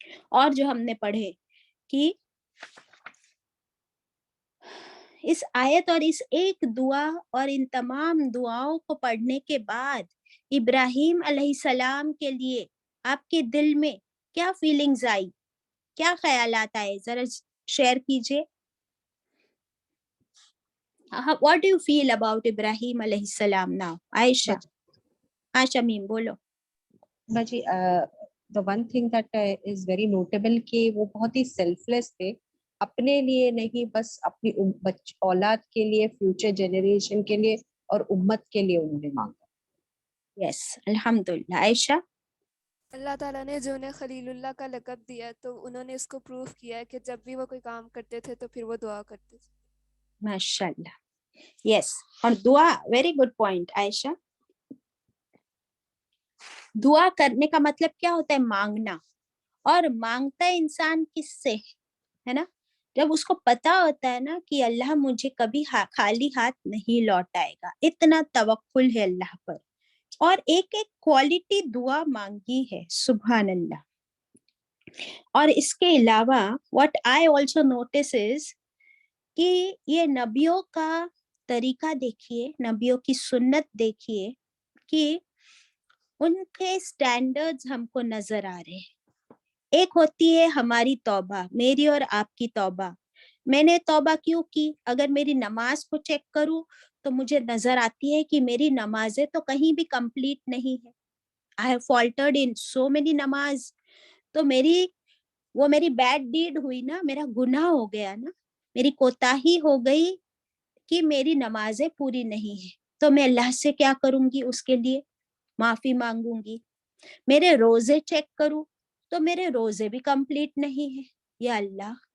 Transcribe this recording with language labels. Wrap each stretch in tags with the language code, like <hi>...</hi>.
<ur>اور جو ہم نے پڑھے کہ اس آیت اور اس ایک دعا اور ان تمام دعاؤں کو پڑھنے کے بعد ابراہیم علیہ السلام کے لیے آپ کے دل میں کیا فیلنگز آئی, کیا خیالات آئے, ذرا شیئر کیجئے.</ur> <en>What do you feel about Ibrahim علیہ السلام now?</en> <ur>عائشہ. ہاں شمیم بولو. باجی</ur> <en>the one thing that is very notable</en> <ur>کہ وہ بہت ہی سیلف لیس تھے, اپنے لیے نہیں بس اپنی اولاد کے لیے, فیوچر جنریشن کے لیے اور امت کے لیے انہوں نے مانگا. یس, الحمدللہ. عائشہ. اللہ تعالیٰ نے جو انہیں خلیل اللہ کا لقب دیا تو انہوں نے اس کو پروف کیا ہے کہ جب بھی وہ کوئی کام کرتے تھے تو پھر وہ دعا کرتے تھے. ماشاء اللہ. یس. اور دعا,</ur> <en>very good point</en> <ur>عائشہ. دعا کرنے کا مطلب کیا ہوتا ہے؟ مانگنا. اور مانگتا ہے انسان کس سے ہے نا؟ جب اس کو پتا ہوتا ہے نا کہ اللہ مجھے کبھی خالی ہاتھ نہیں لوٹائے گا, اتنا توکل ہے اللہ پر, اور ایک ایک کوالٹی دعا مانگی ہے. سبحان اللہ.</ur> <en>اور اس کے علاوہ what I also notice is</en> <ur>کہ یہ نبیوں کا طریقہ دیکھیے, نبیوں کی سنت دیکھیے کہ ان کے سٹینڈرڈز ہم کو نظر آ رہے ہیں. ایک ہوتی ہے ہماری توبہ, میری اور آپ کی توبہ. میں نے توبہ کیوں کی؟ اگر میری نماز کو چیک کروں تو مجھے نظر آتی ہے کہ میری نمازیں تو کہیں بھی کمپلیٹ نہیں ہے.</ur> <en>I have faltered in so many نماز.</en> <ur>تو میری بیڈ ڈیڈ ہوئی نا, میرا گناہ ہو گیا نا, میری کوتاہی ہو گئی کہ میری نمازیں پوری نہیں ہیں. تو میں اللہ سے کیا کروں گی؟ اس کے لیے معافی مانگوں گی. میرے روزے چیک کروں تو میرے روزے بھی کمپلیٹ نہیں ہیں, یا اللہ.</ur>